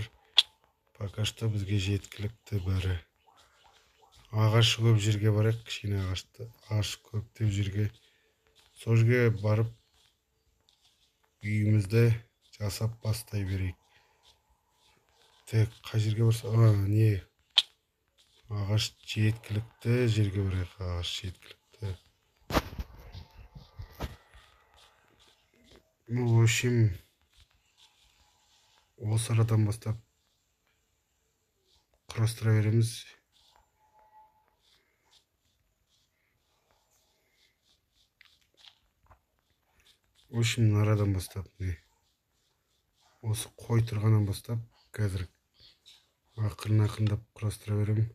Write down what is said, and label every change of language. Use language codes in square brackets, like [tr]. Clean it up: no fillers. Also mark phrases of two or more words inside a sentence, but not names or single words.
[ru] Пока что [kk] бізге жеткілікті бәрі. Ағаш көп жерге барайық, кішкене ағаш көптеп жерге. Сол жерге барып үйімізді жасап бастай берейік. Так, қай жерге барса, не ағаш жеткілікті жерге барайық. Ағаш жеткілікті. [ru] Ну, в общем, [kk] осы арадан бастап құрастыра береміз. [ru] В общем, [kk] арадан бастап не осы қой тұрғаннан бастап қазір ақырын-ақырындап құрастыра беремін.